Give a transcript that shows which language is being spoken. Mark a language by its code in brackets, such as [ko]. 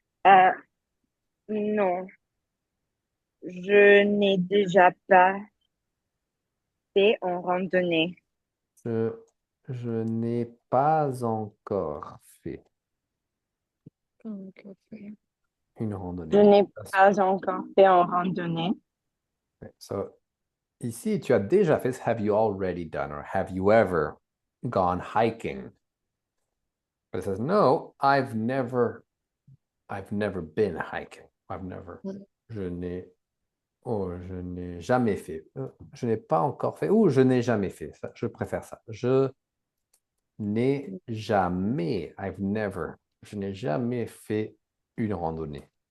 [fr] Euh, non, je n'ai déjà pas fait en randonnée. Je, je n'ai pas encore fait une Je randonnée. n'ai pas encore fait en randonnée. [en] Okay, so, [fr] ici, tu as déjà fait [en] have you already done or have you ever gone hiking? But it says no, I've never been hiking. I've never. Mm. [fr] Je n'ai je n'ai jamais fait. Je n'ai pas encore fait. Ou je n'ai jamais fait. Ça, je préfère ça. Je n'ai jamais. [en] I've never. [fr] Je n'ai jamais fait une randonnée.